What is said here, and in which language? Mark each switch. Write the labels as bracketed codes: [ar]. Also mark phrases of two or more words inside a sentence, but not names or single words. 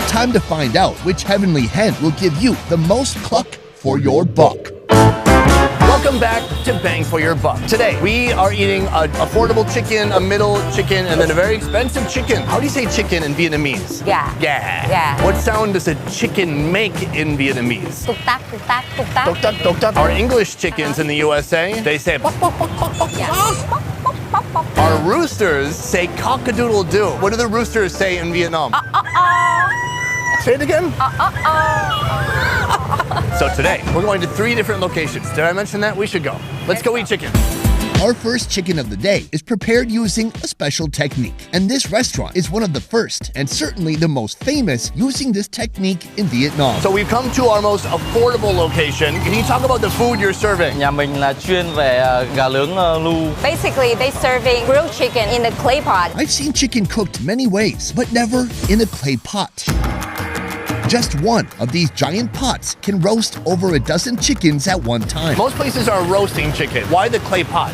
[en] Time to find out which heavenly hen will give you the most cluck for your buck. Welcome back to Bang for Your Buck. Today, we are eating an affordable chicken, a middle chicken, and then a very expensive chicken. How do you say chicken in Vietnamese? Yeah. Yeah. Yeah. What sound does a chicken make in Vietnamese? Tuk tak, tuk tak, tuk tak. Tok tok tok tok. Our English chickens in the USA, they say pop, pop, pop, pop, pop. Yeah. Our roosters say cock-a-doodle-doo. What do the roosters say in Vietnam? Say it again. So today, we're going to 3 different locations. Did I mention that? We should go. Let's go eat chicken. Our first chicken of the day is prepared using a special technique. And this restaurant is one of the first and certainly the most famous using this technique in Vietnam. So we've come to our most affordable location. Can you talk about the food you're serving? [vi] Nhà mình là chuyên về gà nướng lu. [en] Basically, they serving grilled chicken in the clay pot. I've seen chicken cooked many ways, but never in a clay pot. Just one of these giant pots can roast over a dozen chickens at one time. Most places are roasting chicken. Why the clay pot?